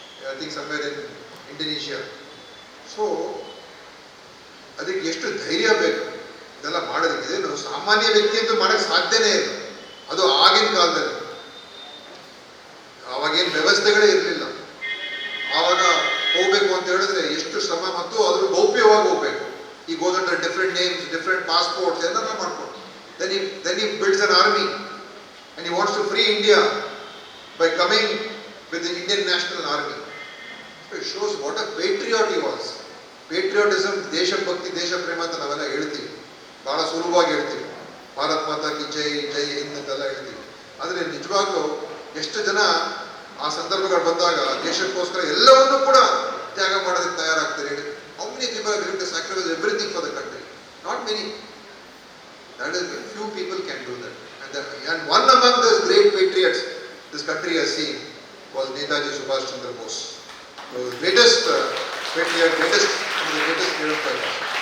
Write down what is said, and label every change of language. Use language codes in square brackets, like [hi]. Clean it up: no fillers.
[en] I think somewhere in Indonesia. [kn] So, ಅದಕ್ಕೆ ಎಷ್ಟು ಧೈರ್ಯ ಬೇಕು ಇದೆಲ್ಲ ಮಾಡೋದಕ್ಕೆ. ಇದೇನು ಸಾಮಾನ್ಯ ವ್ಯಕ್ತಿ ಅಂತೂ ಮಾಡೋಕ್ಕೆ ಸಾಧ್ಯನೇ ಇಲ್ಲ. ಅದು ಆಗಿನ ಕಾಲದಲ್ಲಿ ಆವಾಗೇನು ವ್ಯವಸ್ಥೆಗಳೇ ಇರಲಿಲ್ಲ. ಆವಾಗ ಹೋಗ್ಬೇಕು ಅಂತ ಹೇಳಿದ್ರೆ ಎಷ್ಟು ಶ್ರಮ ಮತ್ತು ಅದ್ರ ಗೌಪ್ಯವಾಗಿ ಹೋಗ್ಬೇಕು. [en] He goes under different names, different passports, [kn] ಎಲ್ಲ ಮಾಡ್ಕೊಂಡು. [en] Then he builds an army and he wants to free India by coming with the Indian National Army. So it shows what a patriot he was. [kn] Patriotism, ದೇಶಭಕ್ತಿ, ದೇಶ ಪ್ರೇಮ ಅಂತ ನಾವೆಲ್ಲ ಹೇಳ್ತೀವಿ. ಬಹಳ ಸುಲಭವಾಗಿ ಹೇಳ್ತೀವಿ. [hi] ಭಾರತ್ ಮಾತಾ ಕಿ ಜೈ, ಜೈ ಹಿಂದ್ [kn] ಅಂತೆಲ್ಲ ಹೇಳ್ತೀವಿ. ಆದರೆ ನಿಜವಾಗ್ಲೂ ಎಷ್ಟು ಜನ ಆ ಸಂದರ್ಭಗಳು ಬಂದಾಗ ದೇಶಕ್ಕೋಸ್ಕರ ಎಲ್ಲವನ್ನೂ ಕೂಡ ತ್ಯಾಗ ಮಾಡೋದಕ್ಕೆ ತಯಾರಾಗ್ತಾರೆ ಹೇಳಿ. [en] How many people are willing to sacrifice everything for the country? Not many. That is, few people can do that. And one among those great patriots this country has seen was Netaji Subhas Chandra Bose. The greatest patriot, one of the greatest freedom fighters.